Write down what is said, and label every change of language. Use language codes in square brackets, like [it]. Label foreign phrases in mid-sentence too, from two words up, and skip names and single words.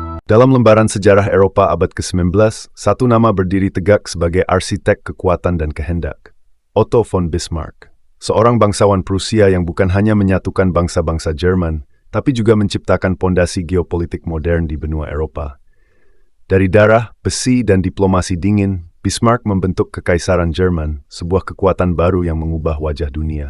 [id] Dalam lembaran sejarah Eropa abad ke-19, satu nama berdiri tegak sebagai arsitek kekuatan dan kehendak. Otto von Bismarck. Seorang bangsawan Prusia yang bukan hanya menyatukan bangsa-bangsa Jerman, tapi juga menciptakan pondasi geopolitik modern di benua Eropa. Dari darah, besi, dan diplomasi dingin, Bismarck membentuk Kekaisaran Jerman, sebuah kekuatan baru yang mengubah wajah dunia.